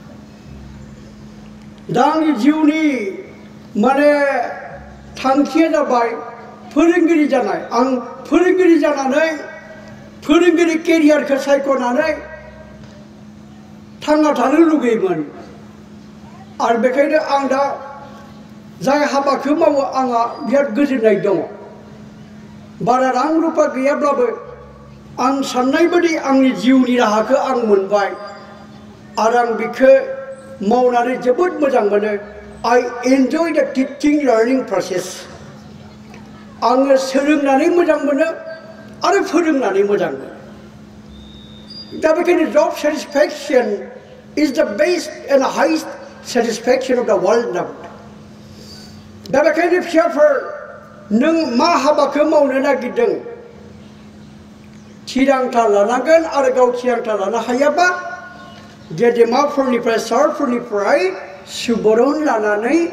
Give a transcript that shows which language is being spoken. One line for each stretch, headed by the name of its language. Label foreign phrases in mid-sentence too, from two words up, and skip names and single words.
Bodo: दा आंनि जिउनि माने थांखिया जाबाय फोरोंगिरि जानाय आं फोरोंगिरि जानानै फोरोंगिरि केरियारखौ सायख'नानै थांना थानो लुगैयोमोन आरो बेखायनो आं दा जाय हाबाखौ मावो आंहा बिराद गोजोननाय दङ बारा रां रुपा गैयाब्लाबो आं साननाय बायदि आंनि जिउनि राहाखौ आं मोनबाय आरो आं बेखौ मावनानै जोबोद मोजां मोनो
English: I enjoy the teaching learning process
Bodo: आङो सोलोंनानै मोजां मोनो आरो फोरोंनानै मोजां मोनो दा बेखायनो
English: job satisfaction is the best and highest satisfaction of the world now
Bodo: दा बेखायनो फिसाफोर नों मा हाबाखौ मावनो नागिरदों थिरांथा लानांगोन आरो गाव थिरांथा लानो हायाबा गेदेमाफोरनिफ्राय सारफोरनिफ्राय सुबुरुन लानानै